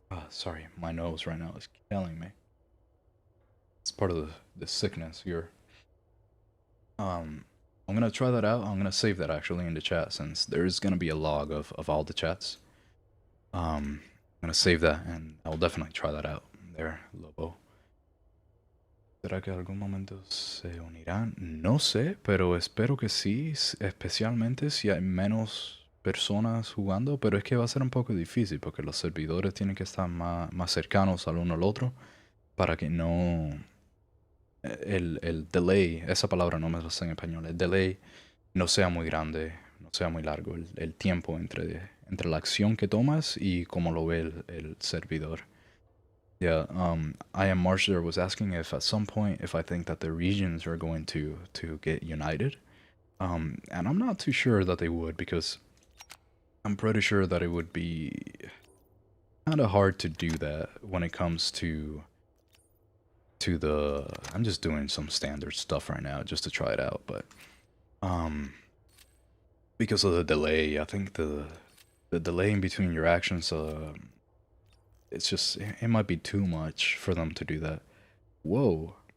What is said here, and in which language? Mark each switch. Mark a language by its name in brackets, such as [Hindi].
[English] sorry, my nose right now is killing me. It's part of the sickness here. I'm gonna try that out. I'm gonna save that actually in the chat, since there's gonna be a log of all the chats. I'm gonna save that and I'll definitely try that out there, Lobo. [Spanish] ¿Será que algún momento se unirán? No sé, pero espero que sí, especialmente si hay menos personas jugando, pero es que va a ser un poco difícil porque los servidores tienen que estar más cercanos al uno al otro para que no... El delay, esa palabra no me la sé en español, el delay no sea muy grande, no sea muy largo, el tiempo entre la acción que tomas y cómo lo ve el servidor. [English] Yeah, I am Marsh there was asking if at some point if I think that the regions are going to get united. And I'm not too sure that they would because I'm pretty sure that it would be kind of hard to do that when it comes to the I'm just doing some standard stuff right now just to try it out, but um because of the delay, I think the delay in between your actions it's just it might be too much for them to do that. Whoa.